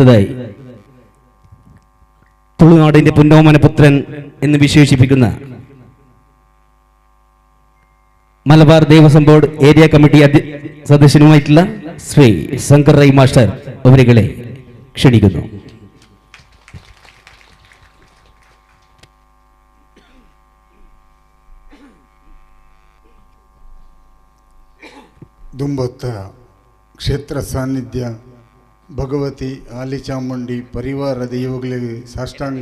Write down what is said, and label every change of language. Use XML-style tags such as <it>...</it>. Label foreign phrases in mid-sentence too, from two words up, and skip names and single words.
<ml>അടുത്തതായി തുളുനാടിന്റെ പുന്നോമനപുത്രൻ എന്ന് വിശേഷിപ്പിക്കുന്ന മലബാർ ദേവസ്വം ബോർഡ് ഏരിയ കമ്മിറ്റി സദസ്യനുമായിട്ടുള്ള ശ്രീ ശങ്കർ റൈ മാസ്റ്റർ അവരുകളെ ക്ഷണിക്കുന്നു.</ml> <kn>ದುಂಬೊತ್ತ ಕ್ಷೇತ್ರ ಸಾನ್ನಿಧ್ಯ ಭಗವತಿ ಆಲಿಚಾಮುಂಡಿ ಪರಿವಾರ ದೈವಗಳಿಗೆ ಸಾಷ್ಟಾಂಗ</kn>